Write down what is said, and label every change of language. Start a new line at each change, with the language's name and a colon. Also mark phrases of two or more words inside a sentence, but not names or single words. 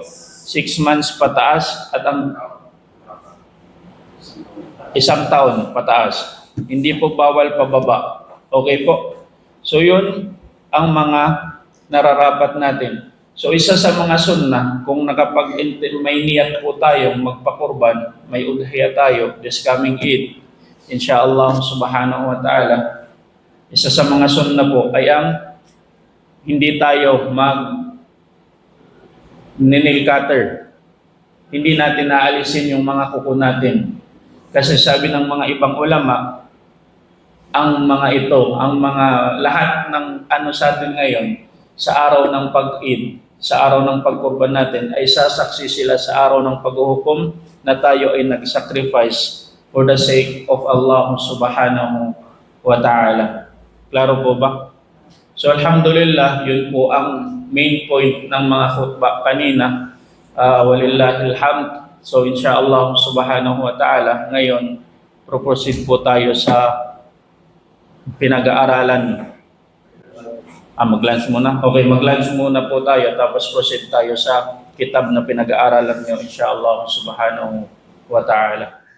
Filipino: 6 months pataas at ang isang taon pataas. Hindi po bawal pababa. Okay po? So yun ang mga nararapat natin. So isa sa mga sunnah, kung may niyat po tayong magpakurban, may udhiya tayo
English: this coming Eid,
Arabic: إن شاء الله سبحانه وتعالى,
Filipino: isa sa mga sunnah po ay ang hindi tayo
English: nail cutter.
Filipino: Hindi natin naalisin yung mga kuko natin. Kasi sabi ng mga ibang ulama, ang mga ito, ang mga lahat ng ano sa atin ngayon, sa araw ng pag-Eid, sa araw ng pagkurban natin, ay sasaksi sila sa araw ng paghuhukom na tayo ay nag-sacrifice
English: for the sake of
Arabic: الله سبحانه وتعالى.
Filipino: Klaro po ba? So alhamdulillah, yun po ang
English: main point
Filipino: ng mga khutbah kanina.
Arabic: ولله الحمد. So إن شاء الله سبحانه وتعالى,
Filipino: ngayon, proceed po tayo sa pinag-aaralan. Mag-lunch muna? Okay, mag-lunch muna po tayo, tapos proceed tayo sa kitab na pinag-aaralan nyo,
Arabic: إن شاء الله سبحانه وتعالى.